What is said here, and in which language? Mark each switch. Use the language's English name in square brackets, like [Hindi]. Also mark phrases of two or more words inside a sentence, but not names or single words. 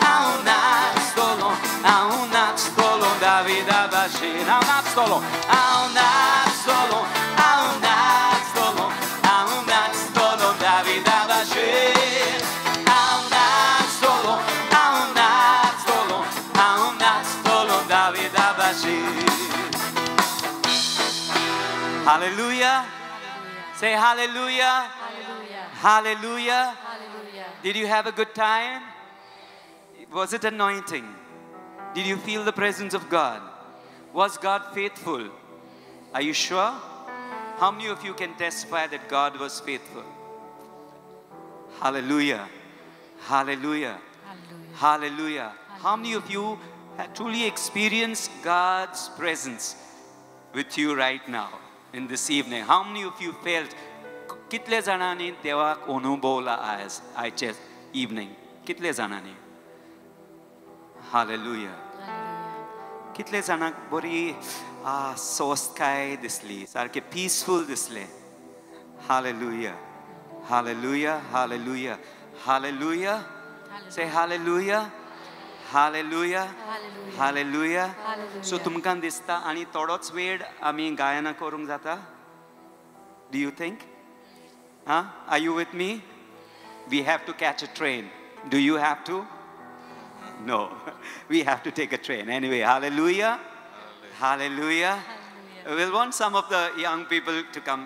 [English] Davida Bashir Aunat Stolon Davida Bashir Aunat Stolon Davida Bashir Hallelujah. Say hallelujah. Hallelujah. Did you have a good time? Was it anointing? Did you feel the presence of God? Was God faithful? Are you sure? How many of you can testify that God was faithful? Hallelujah. Hallelujah. Hallelujah. How many of you have truly experienced God's presence with you right now in this evening? How many of you felt [Konkani] कितले जाणांनी देवाक अनुभवला आज आयचे इवनिंग कितले जाणांनी हालेलुया कितले जाणांक बरी स्वस्थकाय दिसली सारके पीसफुल दिसले हालेलुया हालेलुया हालेलुया हालेलुया [English] say hallelujah [Konkani] हालेलुया हालेलुया सो तुमकां दिसता आनी थोडोच वेळ आमी गायना करूंक जाता [English] Do you think? Huh? Are you with me? We have to catch a train. Do you have to? No. We have to take a train. Anyway, hallelujah. Hallelujah. We'll want some of the young people to come.